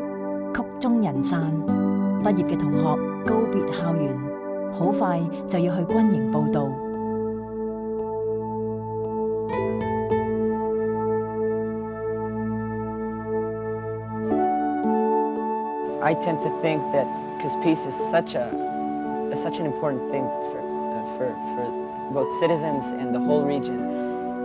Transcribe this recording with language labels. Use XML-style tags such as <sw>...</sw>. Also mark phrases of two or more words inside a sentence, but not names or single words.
<yue>曲終人散，畢業嘅同學告別校園，好快就要去軍營報到。</yue> <en>I tend to think that because peace is such an important thing for both citizens and the whole region.</en>